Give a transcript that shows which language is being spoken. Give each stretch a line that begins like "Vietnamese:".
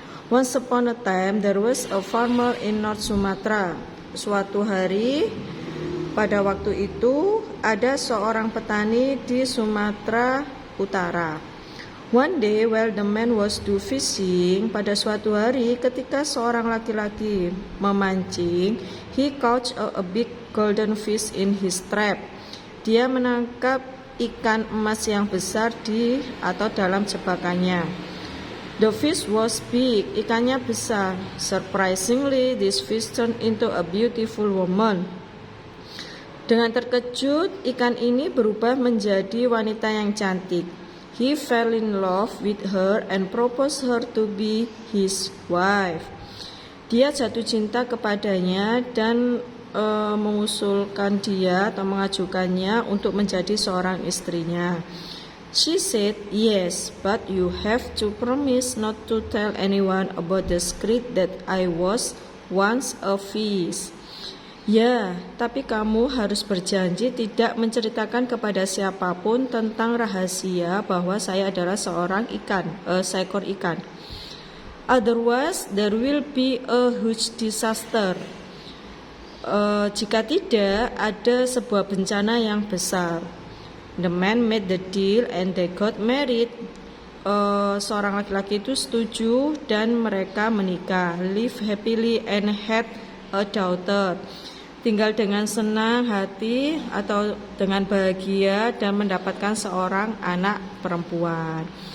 English: Once upon a time there was a farmer in North Sumatra.
Indonesian: Suatu hari pada waktu itu ada seorang petani di Sumatera Utara.
English: One day while the man was do fishing,
Indonesian: pada suatu hari ketika seorang laki-laki memancing,
English: he caught a big golden fish in his trap.
Indonesian: Dia menangkap ikan emas yang besar dalam jebakannya.
English: The fish was big,
Indonesian: ikannya besar.
English: Surprisingly, this fish turned into a beautiful woman.
Indonesian: Dengan terkejut, ikan ini berubah menjadi wanita yang cantik.
English: He fell in love with her and proposed her to be his wife.
Indonesian: Dia jatuh cinta kepadanya dan mengusulkan dia atau mengajukannya untuk menjadi seorang istrinya.
English: She said, yes, but you have to promise not to tell anyone about the secret that I was once a fish.
Indonesian: Ya, tapi kamu harus berjanji tidak menceritakan kepada siapapun tentang rahasia bahwa saya adalah seekor ikan.
English: Otherwise, there will be a huge disaster.
Indonesian: Jika tidak, ada sebuah bencana yang besar.
English: The man made the deal and they got married.
Indonesian: Seorang laki-laki itu setuju dan mereka menikah.
English: Live happily and had a daughter.
Indonesian: Tinggal dengan senang hati atau dengan bahagia dan mendapatkan seorang anak perempuan.